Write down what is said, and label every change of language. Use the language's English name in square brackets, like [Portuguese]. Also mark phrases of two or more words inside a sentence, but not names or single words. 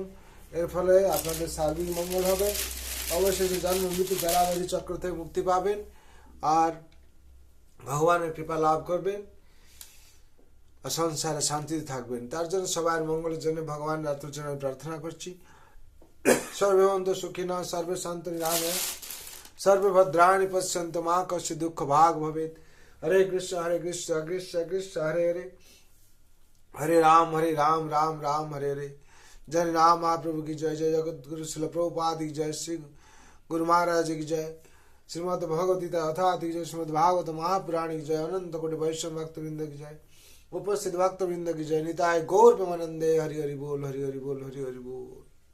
[Bangla] এর ফলে আপনাদের সার্বিক মঙ্গল হবে। অবশ্যই জন্ম মৃত্যু জরাবধি চক্র থেকে মুক্তি পাবেন আর ভগবানের কৃপা লাভ করবেন, সংসারে শান্তিতে থাকবেন। তার জন্য সবার মঙ্গলের জন্য ভগবান রাত্রের জন্য প্রার্থনা করছি। [Sanskrit] সর্বে ভবন্তু সুখিনঃ, সর্বে সন্তু নিরাময়াঃ, সর্বে ভদ্রাণি পশ্যন্তু মা কশ্চিৎ দুঃখ ভাগ ভবেৎ। হরে কৃষ্ণ কৃষ্ণ কৃষ্ণ হরে হরে, हरे राम राम राम हरे हरे। [Hindi] जय राम महाप्रभु की जय, जय जगत गुरु शिल प्रभुपाद की जय, श्री गुरु महाराज की जय, श्रीमद् भगवद्गीता अथात की जय, श्रीमद् भागवत महापुराण की जय, अनंत कोटि वैष्णव भक्त वृंद की जय, उपस्थित भक्त वृंद की जय। [Bangla] নিতাই গৌর প্রেমানন্দে। হরি হরি বোল, হরি হরি বোল, হরি হরি বোল, हरि हरि बोल।